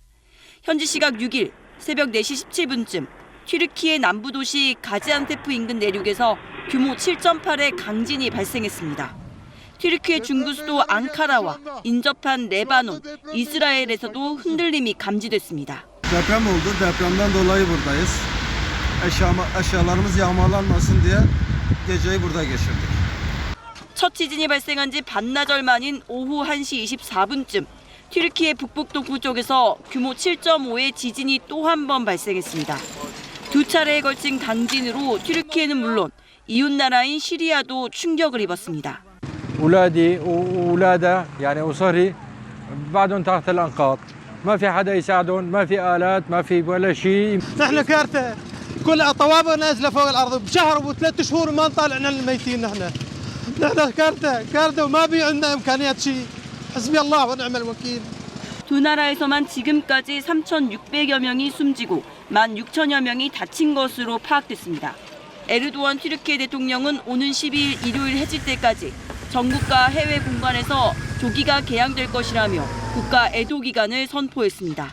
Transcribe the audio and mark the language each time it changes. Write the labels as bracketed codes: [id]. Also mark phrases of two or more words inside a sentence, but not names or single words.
[ko] 현지 시각 6일 새벽 4시 17분쯤 튀르키예 남부 도시 가지안테프 인근 내륙에서 규모 7.8의 강진이 발생했습니다. 튀르키예 중부 수도 앙카라와 인접한 레바논, 이스라엘에서도 흔들림이 감지됐습니다. [tr] Deprem oldu. Depremden dolayı buradayız. Eşyalarımız yağmalanmasın diye geceyi burada geçirdik. [ko] 첫 지진이 발생한 지 반나절 만인 오후 1시 24분쯤 튀르키예 북북동부 쪽에서 규모 7.5의 지진이 또 한 번 발생했습니다. 두 차례에 걸친 강진으로 튀르키예는 물론 이웃 나라인 시리아도 충격을 입었습니다. [ar] أولادي وأولاده يعني أسري بعدهم تحت الأنقاض ما في حدا يساعدهم ما في آلات ما في ولا شيء نحن كارثة كل طوابق نازلة فوق الأرض بشهر وثلاث شهور ما نطالعنا الميتين نحن كارثة وما بي عندنا إمكانيات شيء حسبي الله ونعم الوكيل. [ko] 두 나라에서만 지금까지 3,600여 명이 숨지고 16,000여 명이 다친 것으로 파악됐습니다. 에르도안 튀르키예 대통령은 오는 12일 일요일 해질 때까지 전국과 해외 공간에서 조기가 개항될 것이라며 국가 애도 기간을 선포했습니다.